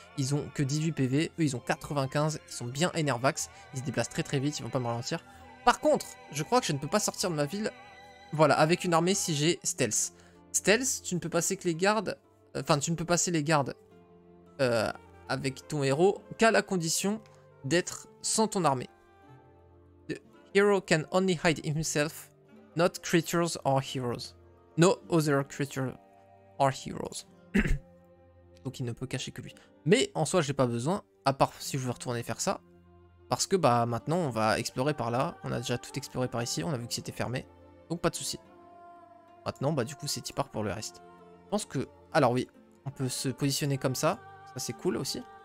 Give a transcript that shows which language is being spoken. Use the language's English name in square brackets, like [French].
[French] Ils ont que 18 PV, eux ils ont 95, ils sont bien énervax, ils se déplacent très très vite, ils vont pas me ralentir. Par contre, je crois que je ne peux pas sortir de ma ville, voilà, avec une armée si j'ai stealth. Stealth, tu ne peux passer que les gardes, enfin tu ne peux passer les gardes avec ton héros qu'à la condition d'être sans ton armée. [English] The hero can only hide himself, not creatures or heroes. No other creature or heroes. [French] Donc il ne peut cacher que lui. Mais en soi, j'ai pas besoin, à part si je veux retourner faire ça. Parce que bah maintenant, on va explorer par là. On a déjà tout exploré par ici, on a vu que c'était fermé. Donc pas de souci. Maintenant, bah du coup, c'est y-part pour le reste. Je pense que... Alors oui, on peut se positionner comme ça. Ça c'est cool aussi.